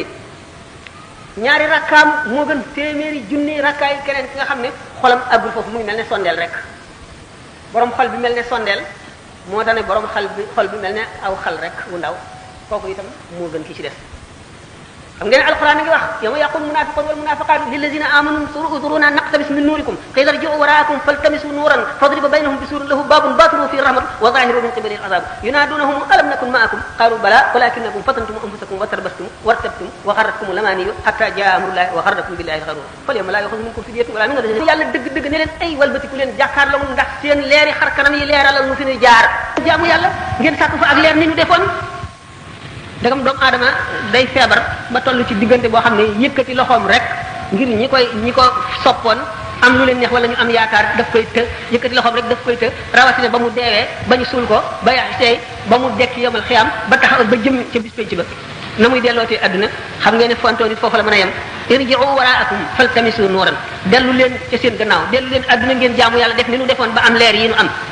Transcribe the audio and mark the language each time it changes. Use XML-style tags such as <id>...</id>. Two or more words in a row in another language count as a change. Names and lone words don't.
<wo>ñaari rakkaam moo gën téeméeri junni rakkaay keneen ki nga xam ne xolam àggul foofu mu ngi mel ne sondeel rek borom xol bi mel ne sondeel moo tax ne borom xol bi mel ne aw xal rek wu ndaw kooku itam moo gën ki ci des xam ngeen alquran a ngi wax</wo> <ar>يوم يقول المنافقون والمنافقات للذين آمنوا انظرونا نقتبس من نوركم قيل ارجعوا وراءكم فالتمسوا نورا فضرب بينهم بسور له باب باطنه فيه الرحمة وظاهره من قبله العذاب ينادونهم ألم نكن معكم قالوا بلى ولكنكم فتنتم أنفسكم وتربصتم وارتبتم وغرتكم الأماني حتى جاء أمر الله وغركم بالله الغرور فاليوم لا يؤخذ منكم فدية ولا من الذين</ar> <wo>yàlla dëgg-dëgg ne leen ay walbatiku leen jàkkaarloo ndax seen leeri xar kanam yi leeralal nu fi ñu jaar jaamu yàlla ngeen sàkk fa ak leer ni ñu defoon dagam doomu aadama day feebar ba toll ci diggante boo xam ne yëkkati loxoom rek ngir ñi ko soppoon am lu leen neex wala ñu am yaakaar daf koy të yëkkati loxoom rek daf koy të rawatina ba mu deewee ba ñu suul ko ba yax seey ba mu dekk yomal xiyam ba taxaw ba jëm ca bis penc ba na muy dellootee adduna xam ngeen ne fontoo nit foofu la mën a yem</wo> <ar>ارجعوا وراءكم فالتمسوا نورا</ar> <wo>dellu leen ca seen gannaaw dellu leen adduna ngeen jaamu yàlla def ni nu defoon ba am leer yi nu am</wo>